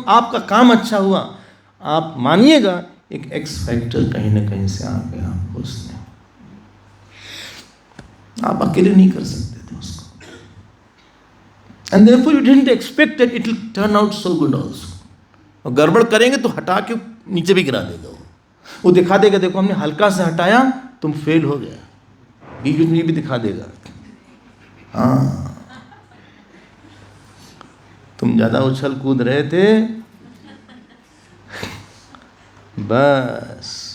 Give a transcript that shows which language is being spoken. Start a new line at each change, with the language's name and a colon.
Hindi: आपका काम अच्छा हुआ, आप मानिएगा एक एक्स फैक्टर कहीं ना कहीं से आ गया आपको उसने। आप अकेले नहीं कर सकते थे उसको।
English: And therefore you didn't expect that it will turn out so good also।
Hindi: और गड़बड़ करेंगे तो हटा के नीचे भी गिरा देगा वो दिखा देगा, देखो हमने हल्का से हटाया, तुम फेल हो गया। बीच में भी दिखा देगा। हाँ, तुम ज़्यादा उछल कूद रहे थे, बस।